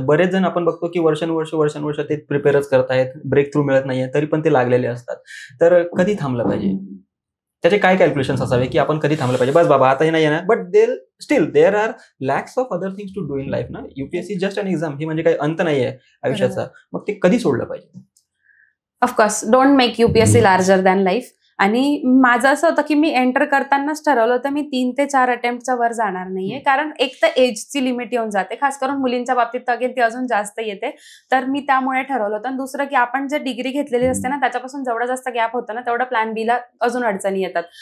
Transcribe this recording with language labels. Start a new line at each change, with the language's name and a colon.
Marathi: बरेच जण आपण बघतो की वर्षानुवर्ष ते प्रिपेअरच करतायत, ब्रेक थ्रू मिळत नाहीये तरी पण ते लागलेले असतात. तर कधी थांबलं पाहिजे? त्याचे काय कॅल्क्युलेशन्स असावे की आपण कधी थांबलं पाहिजे? बस बाबा आता हे नाही येणार,
English: but there are lacks of other things to do in life
Marathi: ना.
English: UPSC just an exam,
Marathi: ही म्हणजे काही अंत नाहीये आयुष्याचा. मग ते कधी सोडलं पाहिजे?
English: Of course don't make UPSC larger than life.
Marathi: आणि माझं असं होतं की मी एंटर करतानाच ठरवलं होतं मी 3 ते 4 अटेम्प्टच्या वर जाणार नाहीये, कारण एक तर एजची लिमिट येऊन जाते, खास करून मुलींच्या बाबतीत तर अगेन ती अजून जास्त येते. तर मी त्यामुळे ठरवलं होतं. आणि दुसरं की आपण जे डिग्री घेतलेली असते ना त्याच्यापासून जेवढा जास्त गॅप होतो ना तेवढं प्लॅन बी ला अजून अडचणी येतात.